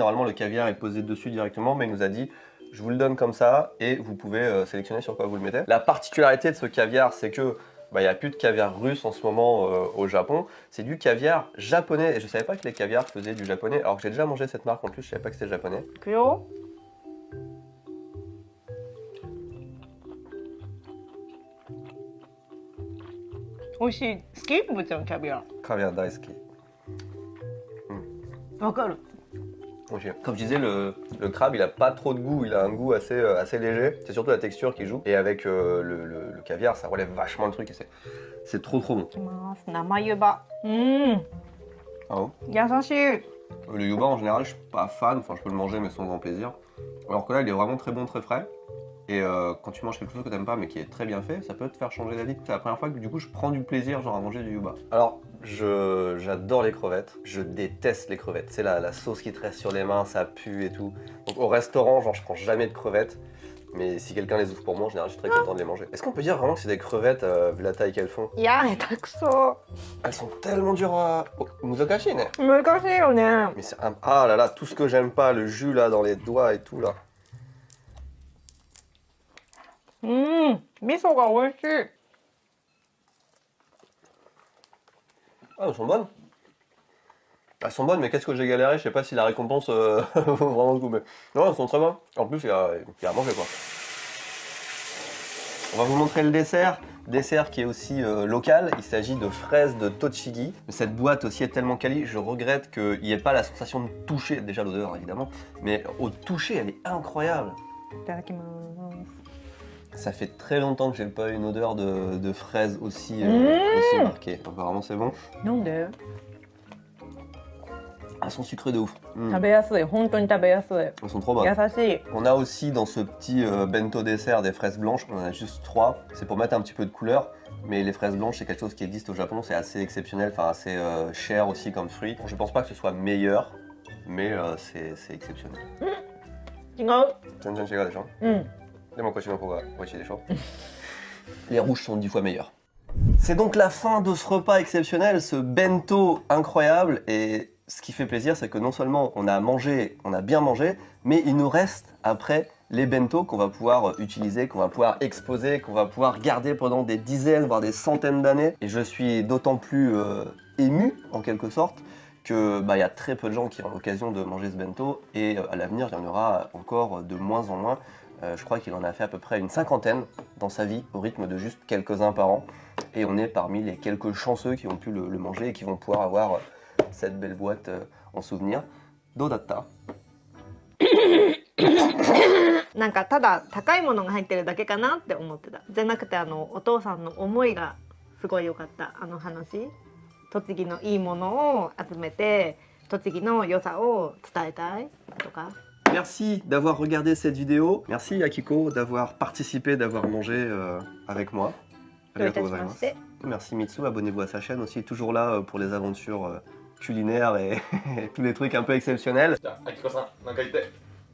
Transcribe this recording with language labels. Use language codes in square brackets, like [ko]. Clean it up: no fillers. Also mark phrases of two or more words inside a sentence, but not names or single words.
[fr] Normalement le caviar est posé dessus directement, mais il nous a dit je vous le donne comme ça et vous pouvez sélectionner sur quoi vous le mettez. La particularité de ce caviar, c'est que il n'y a plus de caviar russe en ce moment au Japon, c'est du caviar japonais et je savais pas que les caviars faisaient du japonais alors que j'ai déjà mangé cette marque en plus, je savais pas que c'était japonais. [ja] いくよ。美味しい。好き？ぶーちゃんキャビア。キャビア大好き. わかる。 [fr] Comme je disais, le crabe il a pas trop de goût, il a un goût assez léger, c'est surtout la texture qui joue et avec le caviar ça relève vachement le truc et c'est trop bon. [ja] いきます。生湯葉。 [fr] Ah bon? [ja] 優しい。 [fr] Le yuba en général je suis pas fan, enfin je peux le manger mais sans grand plaisir. Alors que là il est vraiment très bon, très frais. Et quand tu manges quelque chose que t'aimes pas mais qui est très bien fait, ça peut te faire changer d'avis. C'est la première fois que du coup je prends du plaisir genre à manger du yuba. Alors j'adore les crevettes, je déteste les crevettes. C'est la sauce qui te reste sur les mains, ça pue et tout. Donc au restaurant genre je prends jamais de crevettes. Mais si quelqu'un les ouvre pour moi, en général, je suis très content de les manger. Est-ce qu'on peut dire vraiment que c'est des crevettes, vu la taille qu'elles font? [ja] いや、下手くそ。 [fr] Elles sont tellement dures à... [ja] Oh, 難しいね? 難しいよね。 [fr] Mais c'est un... Ah là là, tout ce que j'aime pas, le jus là, dans les doigts et tout là. [ja] 味噌が美味しい。 [fr] Ah, elles sont bonnes. Elles sont bonnes, mais qu'est-ce que j'ai galéré, je sais pas si la récompense vaut vraiment le coup, mais... Non, elles sont très bonnes. En plus, il y a à manger, quoi. On va vous montrer le dessert. Dessert qui est aussi local, il s'agit de fraises de Tochigi. Cette boîte aussi est tellement quali, je regrette qu'il n'y ait pas la sensation de toucher, déjà l'odeur évidemment, mais au toucher, elle est incroyable. [ja] いただきます。 [fr] Ça fait très longtemps que j'ai pas eu une odeur de fraise aussi marquée. Apparemment c'est bon. [ja] なんで？ [fr] Elles sont sucrées de ouf. [ja] 食べやすい。本当に食べやすい。 [fr] Elles sont trop bonnes. [ja] 優しい。 [fr] On a aussi dans ce petit bento dessert des fraises blanches, on en a juste 3. C'est pour mettre un petit peu de couleur, mais les fraises blanches c'est quelque chose qui existe au Japon, c'est assez exceptionnel, enfin assez cher aussi comme fruit. Je pense pas que ce soit meilleur, mais c'est exceptionnel. [ja] 違う。全然違うでしょ? うん。でもこっちの方が美味しいでしょ? [fr] Les rouges sont 10 fois meilleurs. C'est donc la fin de ce repas exceptionnel, ce bento incroyable, et ce qui fait plaisir, c'est que non seulement on a mangé, on a bien mangé, mais il nous reste après les bento qu'on va pouvoir utiliser, qu'on va pouvoir exposer, qu'on va pouvoir garder pendant des dizaines, voire des centaines d'années. Et je suis d'autant plus ému, en quelque sorte, que y a très peu de gens qui ont l'occasion de manger ce bento, et à l'avenir, il y en aura encore de moins en moins. Je crois qu'il en a fait à peu près une 50aine dans sa vie, au rythme de juste quelques-uns par an. Et on est parmi les quelques chanceux qui ont pu le manger et qui vont pouvoir avoir cette belle boîte en souvenir. [ja] Dodatta. なんかただ高いものが入ってるだけかなって思ってた。じゃなくてお父さんの思いがすごい良かった。話。栃木のいいものを集めて栃木の良さを伝えたいとか。 [fr] Merci d'avoir regardé cette vidéo. Merci Akiko d'avoir participé, d'avoir mangé avec moi. Merci Mitsu, abonnez-vous à sa chaîne aussi, toujours là pour les aventures culinaires et tous les trucs un peu exceptionnels. [ja] Akiko-san, なんか言って。